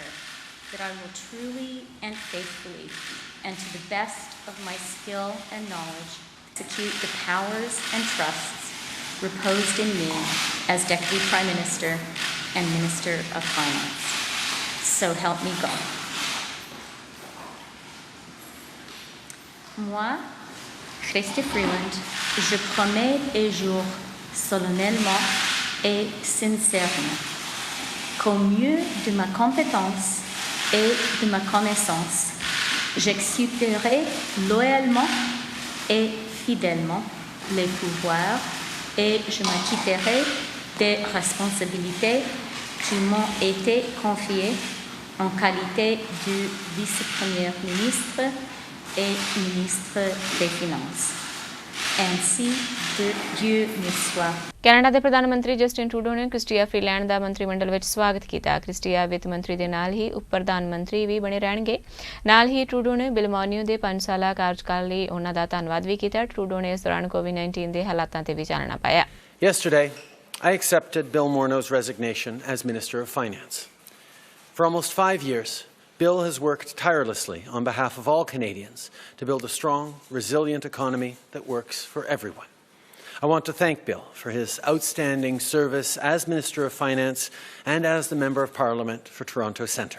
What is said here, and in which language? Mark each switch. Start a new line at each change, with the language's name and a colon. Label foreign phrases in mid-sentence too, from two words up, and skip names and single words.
English: that I will truly and faithfully, and to the best of my skill and knowledge, execute the powers and trusts reposed in me as Deputy Prime Minister and Minister of Finance. So help me God.
French: Moi, Chrystia Freeland, je promets et jure solennellement et sincèrement qu'au mieux de ma compétence et de ma connaissance, j'exécuterai loyalement et fidèlement les pouvoirs et je m'acquitterai des responsabilités qui m'ont été confiées en qualité de vice-premier ministre et ministre des Finances. Ainsi de Dieu me soit.
Punjabi: ਕੈਨੇਡਾ ਦੇ ਪ੍ਰਧਾਨ ਮੰਤਰੀ ਜਸਟਿਨ ਟਰੂਡੋ ਨੇ ਕ੍ਰਿਸਟੀਆ ਫਰੀਲੈਂਡ ਦਾ ਮੰਤਰੀ ਮੰਡਲ ਵਿੱਚ ਸਵਾਗਤ ਕੀਤਾ। ਕ੍ਰਿਸਟੀਆ ਵਿੱਤ ਮੰਤਰੀ ਦੇ ਨਾਲ ਹੀ ਉਪ ਪ੍ਰਧਾਨ ਮੰਤਰੀ ਵੀ ਬਣੇ ਰਹਿਣਗੇ। ਨਾਲ ਹੀ ਟਰੂਡੋ ਨੇ ਬਿਲ ਮੋਰਨਿਓ ਦੇ 5 ਸਾਲਾ ਕਾਰਜਕਾਲ ਲਈ ਉਹਨਾਂ ਦਾ ਧੰਨਵਾਦ ਵੀ ਕੀਤਾ। ਟਰੂਡੋ ਨੇ ਇਸ ਦੌਰਾਨ COVID-19 ਦੇ ਹਾਲਾਤਾਂ ਤੇ ਵੀ ਚਾਨਣਾ ਪਾਇਆ।
English: Yesterday, I accepted Bill Morneau's resignation as Minister of Finance. For almost 5 years, Bill has worked tirelessly on behalf of all Canadians to build a strong, resilient economy that works for everyone. I want to thank Bill for his outstanding service as Minister of Finance and as the Member of Parliament for Toronto Centre.